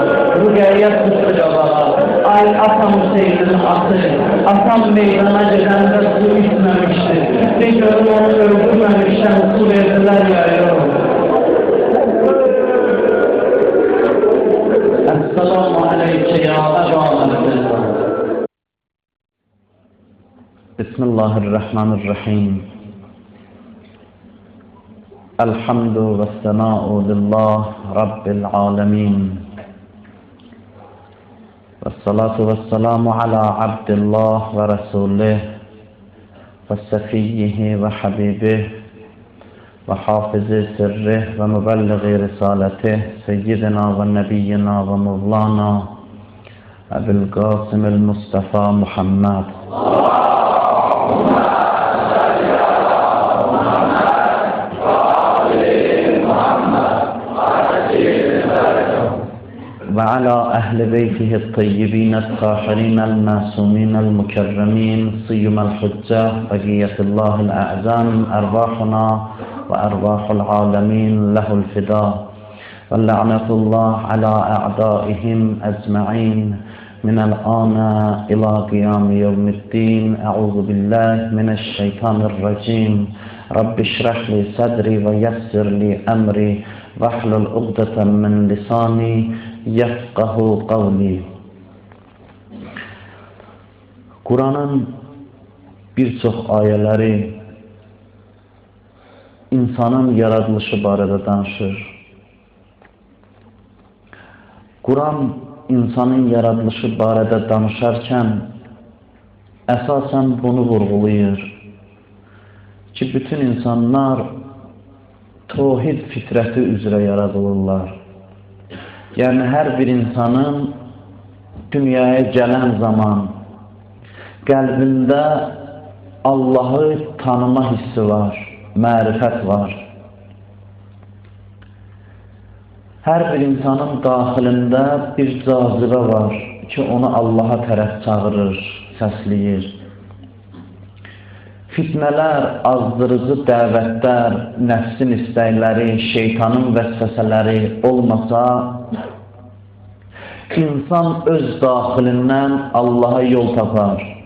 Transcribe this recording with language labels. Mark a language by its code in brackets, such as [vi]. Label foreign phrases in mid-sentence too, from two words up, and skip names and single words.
[az] Rüqəyyət qıstı qabağa. Ay atam Hüseynin atı, atam meydana gedəndə su içməmişdir. Bir görüm onu öldürməmişdən su verdilər yayırım. [ar] السلام عليك يا أبا عبد الله. بسم الله الرحمن الرحيم. الحمد والثناء لله رب العالمين. والصلاة والسلام على عبد الله ورسوله وصفيه وحبيبه وحافظ سره ومبلغ رسالاته سيدنا ونبينا ومولانا أبي القاسم المصطفى محمد وعلى أهل بيته الطيبين الطاهرين المعصومين المكرمين صيم الحجة بقية الله الأعزام أرواحنا وأرواح العالمين له الفداء واللعنة الله على أعدائهم أجمعين من الآن إلى قيام يوم الدين أعوذ بالله من الشيطان الرجيم رب اشرح لي صدري ويسر لي أمري واحلل عقدة من لساني يفقهوا قولي. [az] Kur'an'ın birçok ayələri insanın yaradılışı barədə danışır. Kur'an insanın yaradılışı barədə danışarkən əsasən bunu vurğulayır ki, bütün insanlar tevhid fitrəti üzrə yaradılırlar. [tr] Yani her bir insanın dünyaya gelen zaman kalbinde Allah'ı tanıma hissi var, mərifət var. [az] Her bir insanın daxilində bir cazibə var ki, onu Allah'a tərəf çağırır, səsləyir. Fitnələr, azdırıcı dəvətlər, nəfsin istəkləri, şeytanın vəsvəsələri olmasa, insan öz daxilindən Allah'a yol tapar.